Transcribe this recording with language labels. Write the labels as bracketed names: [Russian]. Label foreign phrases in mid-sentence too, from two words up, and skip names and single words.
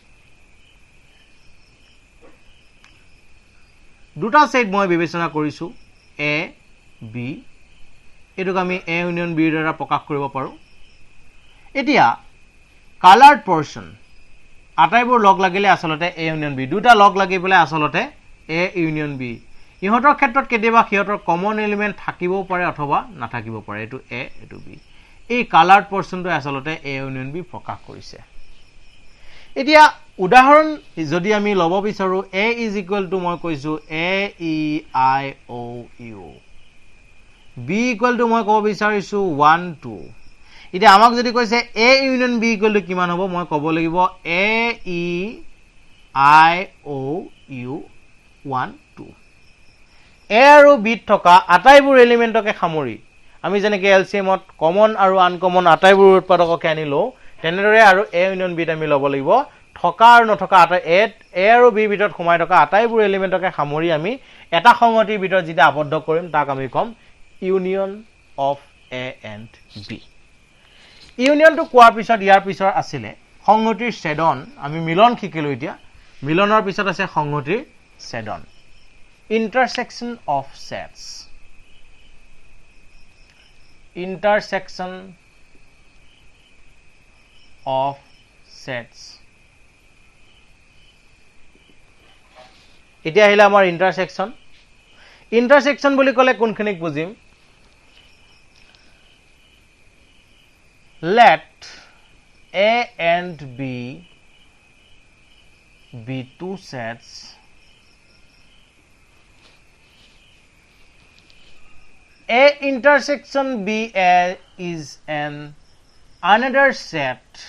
[Assamese] দুটা সেট মই বিবেচনা কৰিছো a b এটোক আমি a ইউনিয়ন b ৰ দ্বাৰা প্ৰকাশ কৰিব পাৰো এতিয়া [English] coloured portion [Assamese] আটাইবোৰ লগ লাগিলে আসলতে a ইউনিয়ন b দুটা লগ লাগি পেলে আসলতে a ইউনিয়ন b ইহতৰ ক্ষেত্ৰত কেতিয়াবা হিয়তৰ [English] common element [Assamese] থাকিবও পাৰে অথবা নাথাকিব পাৰে এটো a এটো b এই [English] coloured portionটো [Assamese] আসলতে a ইউনিয়ন b প্ৰকাশ কৰিছে এতিয়া উদাহৰণ যদি আমি লব বিচাৰো [English] a is equal to [Assamese] মই কৈছো a e i o u b [English] equal to [Assamese] মই ক'ব বিচাৰিছো 1 2 এতিয়া আমাক যদি কৈছে a ইউনিয়ন b [English] equal to [Assamese] কিমান হ'ব মই ক'ব লাগিব a e i o u 1 2 a আৰু b থকা আটাইবোৰ এলিমেন্টকে সামৰি আমি যেনেকৈ LCM ত কমন আৰু আনকমন আটাইবোৰ উৎপাদককে আনিলো তেনেদৰে আৰু a ইউনিয়ন b আমি লব লাগিব থকা আৰু নথকা a আৰু b ভিতৰত সোমাই থকা আটাইবোৰ এলিমেন্টকে সামৰি আমি এটা সংগতিৰ ভিতৰত যেটা আবদ্ধ কৰিম তাক আমি কম [English] union of a and b [Assamese] ইউনিয়নটো কোৱাৰ পিছত ইয়াৰ পিছত আছিল সংগতিৰ ছেদন আমি মিলন শিকিলো এতিয়া মিলনৰ পিছত আছে সংগতিৰ ছেদন [English] intersection of sets [Assamese] এতিয়া আহিলা আমাৰ ইন্টাৰসেকশন বুলি ক'লে কোনখিনিক বুজিম [English] let a and b be two sets a intersection b is an another set